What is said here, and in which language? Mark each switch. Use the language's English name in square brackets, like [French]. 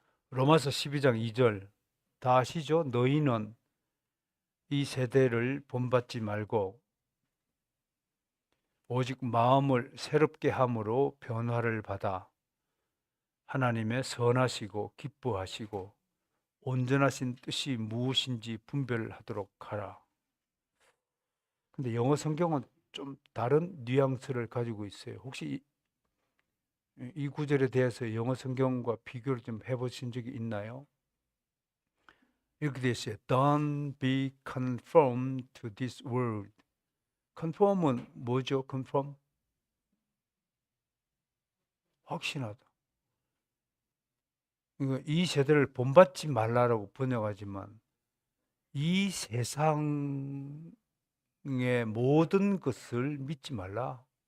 [Korean] 로마서 12장 2절 다 아시죠? 너희는 이 세대를 본받지 말고 오직 마음을 새롭게 함으로 변화를 받아 하나님의 선하시고 기뻐하시고 온전하신 뜻이 무엇인지 분별하도록 하라. 근데 영어 성경은 좀 다른 뉘앙스를 가지고 있어요. 혹시 이 구절에 대해서 영어 성경과 비교를 좀 해보신 적이 있나요? 이렇게 되어 있어요. [English] Don't be conformed to this world. [Korean] conform은 뭐죠? [English] conform? [Korean] 확신하다. 그러니까 이 세대를 본받지 말라라고 번역하지만 이 세상의 모든 것을 믿지 말라.